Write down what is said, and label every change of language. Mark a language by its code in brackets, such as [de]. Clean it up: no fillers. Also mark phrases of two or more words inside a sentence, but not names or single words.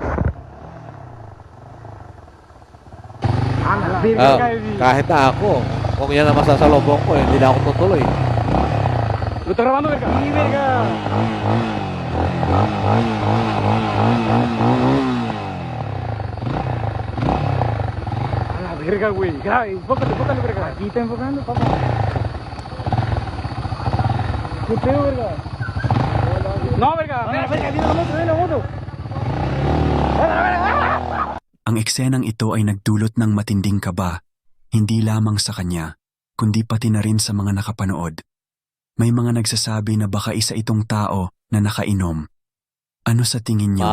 [tl] Kahit na ako, Kung yan ang masasalubong ko, hindi na ako tutuloy. [es] Lo está grabando, verga. Sí, verga. A la verga, güey. Grave, enfócate, enfócate, verga. Aquí está enfocando, papá. ¿Qué pedo, verga? No, verga. Verga, verga, viene la moto, viene la moto. [tl] Ang eksenang ito ay nagdulot ng matinding kaba, hindi lamang sa kanya, kundi pati na rin sa mga nakapanood. May mga nagsasabi na baka isa itong tao na nakainom. Ano sa tingin niyo?